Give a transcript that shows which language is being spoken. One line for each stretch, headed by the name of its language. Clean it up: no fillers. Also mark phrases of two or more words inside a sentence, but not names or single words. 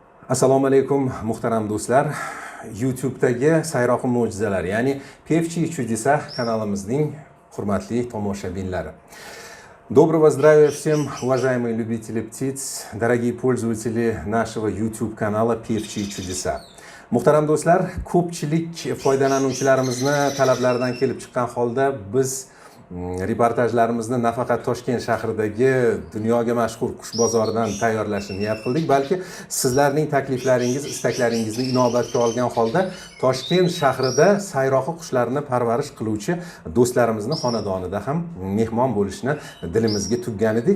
Uzbek: Assalomu alaykum muhtaram do'stlar. YouTube'dagi Sayroqi mo'jizalar, ya'ni Pevchi Чудеса kanalimizning hurmatli tomoshabinlari.
Russian: Доброго здравия всем, уважаемые любители птиц, дорогие пользователи нашего YouTube kanala Pevchi Чудеса.
Uzbek: Muhtaram do'stlar, ko'pchilik foydalanuvchilarimizni talablaridan kelib chiqqan holda biz reportajlarimizni nafaqat Toshkent shahridagi dunyoga mashhur qush bozoridan tayyorlashni niyat qildik, balki sizlarning takliflaringiz, istaklaringizni inobatga olgan holda Toshkent shahrida sayroqi qushlarni parvarish qiluvchi do'stlarimizni xonadonida ham mehmon bo'lishni dilimizga tuggan edik.